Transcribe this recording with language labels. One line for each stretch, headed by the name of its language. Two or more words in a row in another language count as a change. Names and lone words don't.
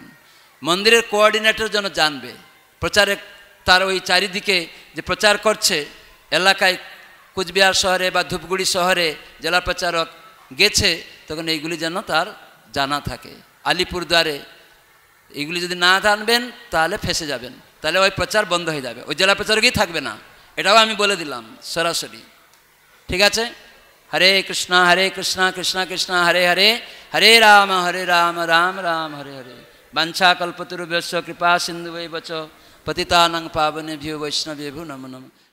Bangla: মন্দিরের কোঅর্ডিনেটর যেন জানবে, প্রচারে তার ওই চারিদিকে যে প্রচার করছে এলাকায়, কুচবিহার শহরে বা ধূপগুড়ি শহরে জেলা প্রচারক গেছে, তখন এইগুলি যেন তার জানা থাকে। আলিপুরদুয়ারে এইগুলি যদি না জানবেন তাহলে ফেসে যাবেন, তাহলে ওই প্রচার বন্ধ হয়ে যাবে, ওই জেলা প্রচারকই থাকবে না। এটাও আমি বলে দিলাম সরাসরি, ঠিক আছে?
Sanskrit: হরে কৃষ্ণ কৃষ্ণ কৃষ্ণ হরে হরে, হরে রাম রাম রাম হরে হরে। বাঞ্ছা কল্পতরুভ্যশ্চ কৃপা সিন্ধুভ্যেব চ পতিতানাং পাবনেভ্যো বৈষ্ণবেভ্যো নমো নমঃ।